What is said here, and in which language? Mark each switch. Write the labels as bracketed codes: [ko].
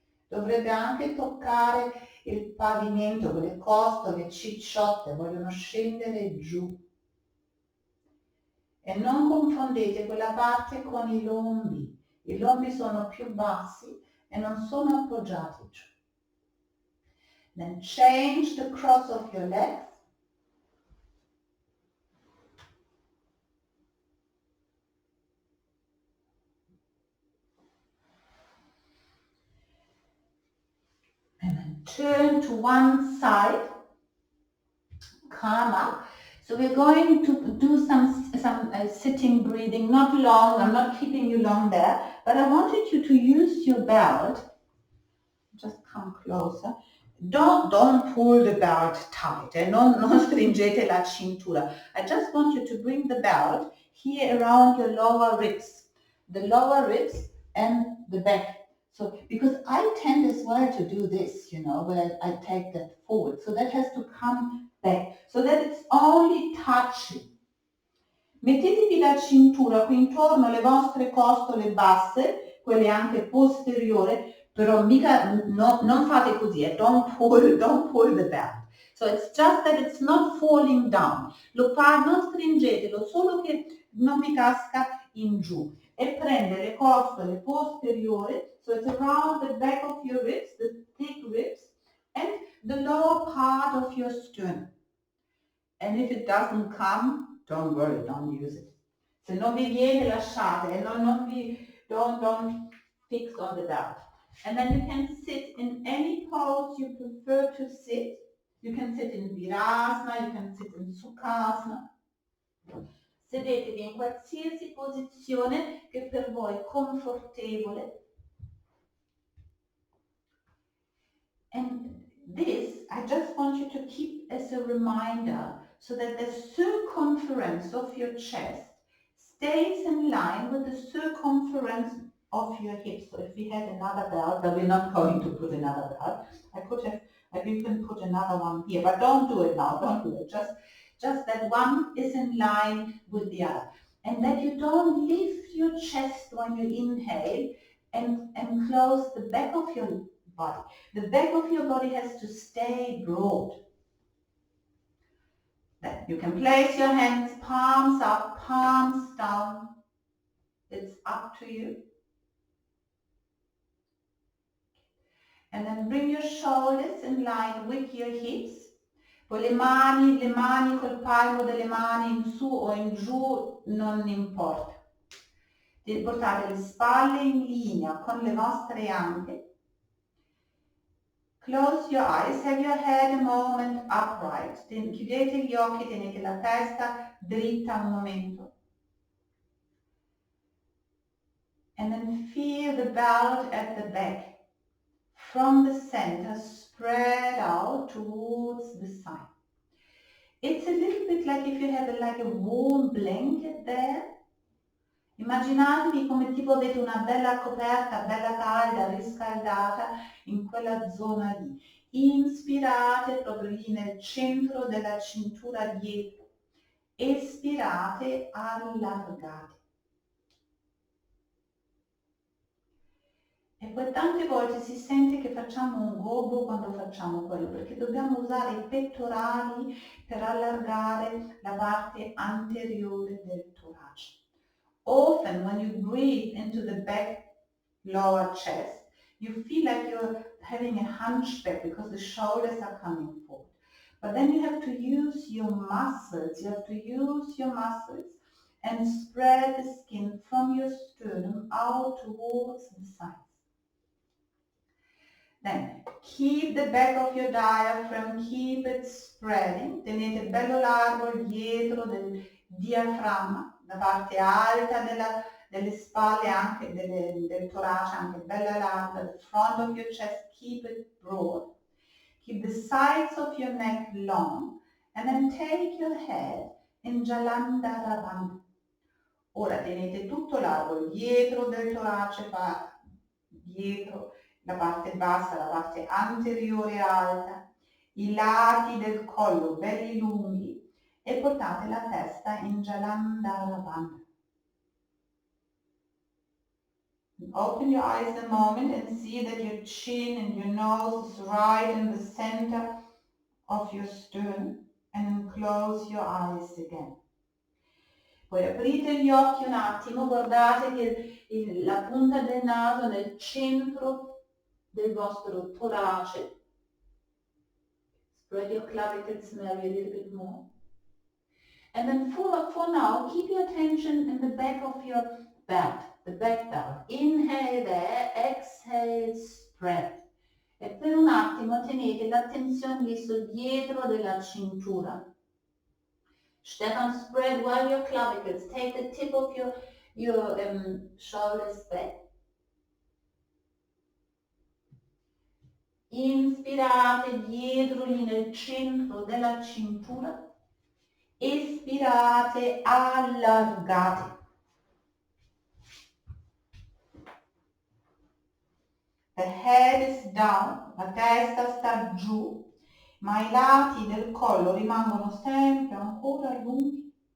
[it] Dovrebbe anche toccare il pavimento, quelle costole cicciotte vogliono scendere giù. E non confondete quella parte con i lombi. I lombi sono più bassi e non sono appoggiati giù. [en] Then change the cross of your legs. And then turn to one side. Calm up. So we're going to do some sitting breathing, not long. I'm not keeping you long there, but I wanted you to use your belt. Just come closer. Don't pull the belt tight. [it] Non stringete la cintura. [en] I just want you to bring the belt here around your lower ribs. The lower ribs and the back. So, because I tend as well to do this, where I take that forward. So that has to come back. So that it's only touching. [it] Mettetevi la cintura qui intorno alle vostre costole basse, quelle anche posteriori, però mica, non fate così, [en] don't pull the belt. So it's just that it's not falling down. [it] Non stringetelo, solo che non vi casca in giù. E prende le costole posteriori, [en] so it's around the back of your ribs, the thick ribs, and the lower part of your sternum. And if it doesn't come, don't worry, don't use it. [it] Se non vi viene, lasciate, [en] don't fix on the belt. And then you can sit in any pose you prefer to sit. You can sit in Virasana, you can sit in Sukhasana. [it] Sedetevi in qualsiasi posizione che per voi è confortevole. [en] And this, I just want you to keep as a reminder so that the circumference of your chest stays in line with the circumference of your hips. So if we had another belt, but we're not going to put another belt. You can put another one here, but don't do it now, don't do it. Just that one is in line with the other. And that you don't lift your chest when you inhale and close the back of your body. The back of your body has to stay broad. Then you can place your hands, palms up, palms down. It's up to you. And then bring your shoulders in line with your hips. [it] Poi le mani col palmo delle mani in su o in giù, non importa. Portate le spalle in linea con le vostre anche. [en] Close your eyes, have your head a moment upright. [it] Chiudete gli occhi, tenete la testa dritta un momento. [en] And then feel the belt at the back. From the center, spread out towards the side. It's a little bit like if you have a warm blanket there. [it] Immaginatevi come tipo avete una bella coperta, bella calda, riscaldata in quella zona lì. Inspirate proprio lì nel centro della cintura dietro. Espirate, allargate. E poi tante volte si sente che facciamo un gobbo quando facciamo quello, perché dobbiamo usare i pettorali per allargare la parte anteriore del torace. [en] Often when you breathe into the back lower chest, you feel like you're having a hunchback because the shoulders are coming forward. But then you have to use your muscles. You have to use your muscles and spread the skin from your sternum out towards the sides. Then keep the back of your diaphragm, keep it spreading. [it] Tenete bello largo dietro del diaframma, la parte alta delle spalle, anche del torace, anche bella larga. [en] The front of your chest, keep it broad. Keep the sides of your neck long. And then take your head in Jalandhara Bandha. [it] Ora tenete tutto largo dietro del torace, dietro la parte bassa, la parte anteriore alta, i lati del collo belli lunghi e portate la testa in Jalandhara. [en] Open your eyes a moment and see that your chin and your nose is right in the center of your sternum, and then close your eyes again. [it] Poi aprite gli occhi un attimo, guardate che la punta del naso nel centro del vostro torace. [en] Spread your clavicles maybe a little bit more. And then for now, keep your attention in the back of your belt, the back belt. Inhale there, exhale, spread. [it] E per un attimo tenete l'attenzione lì sul dietro della cintura. [en] Stefan, spread while your clavicles. Take the tip of your shoulders back. [it] Inspirate dietro lì nel centro della cintura. Espirate, allargate. [en] The head is down, [it] la testa sta giù, ma i lati del collo rimangono sempre ancora lunghi.